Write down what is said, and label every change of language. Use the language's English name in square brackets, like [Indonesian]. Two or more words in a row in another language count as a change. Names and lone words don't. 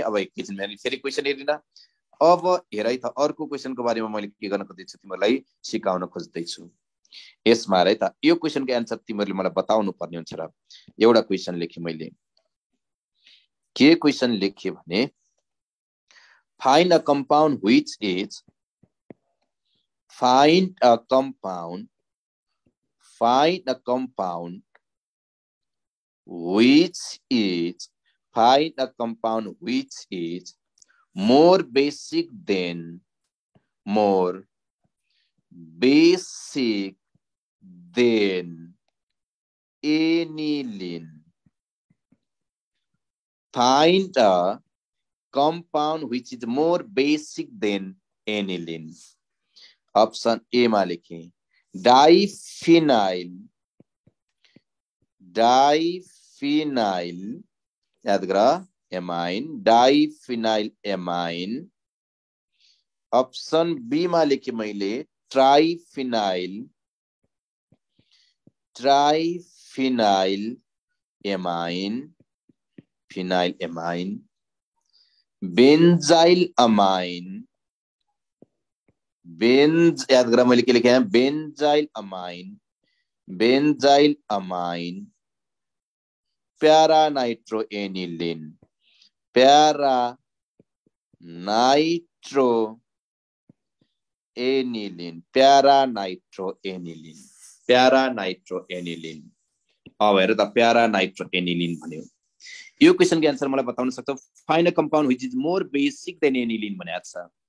[Nepali] अब एकैछिन मैले फेरि क्वेशन हेरिन। अब हेर है त, अर्को क्वेशनको बारेमा मैले के गर्न खोज्दैछु, तिमीलाई सिकाउन खोज्दैछु। यसमा हेर है त, यो क्वेशनको एन्सर तिमीहरूले मलाई बताउनु पर्ने हुन्छ र। एउटा क्वेशन लेखेँ मैले, के क्वेशन लेखे भने, [English] find a compound which is more basic than aniline. Find a compound which is more basic than aniline. Option A [Nepali] मा लेखें डाइफिनाइल, याद गर एमाइन, [English] diphenyl amine. option B [Nepali] मा लेखें मैले [English] triphenyl amine, phenyl amine. benzyl amine, [Nepali] याद करा मैले के [Hindi] लिखे हैं, [English] benzyl amine. para nitro aniline, [Nepali] अब हेर त, [English] para nitro aniline [Nepali] भन्यो। यो क्वेशन के आन्सर मलाई बताउन सक्छौ? [English] find a compound which is more basic than aniline [Nepali] भनेको छ।